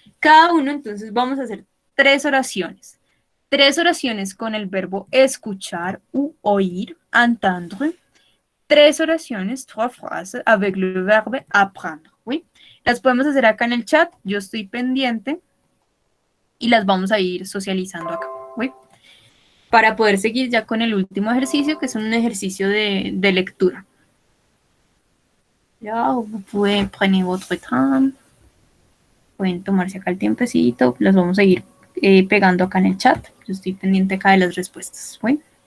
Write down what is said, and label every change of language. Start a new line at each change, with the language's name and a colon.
Spanish: Cada uno, entonces, vamos a hacer tres oraciones. Tres oraciones con el verbo escuchar u oír, entendre. Tres oraciones,
French: trois phrases avec le verbe apprendre,
Spanish: oui. Las podemos hacer acá en el chat, yo estoy pendiente y las vamos a ir socializando acá, oui. Para poder seguir ya con el último ejercicio, que es un ejercicio de lectura.
French: Ya, vous pouvez prendre votre temps.
Spanish: Pueden tomarse acá el tiempecito, las vamos a ir pegando acá en el chat. Yo estoy pendiente acá de las respuestas, ¿sí?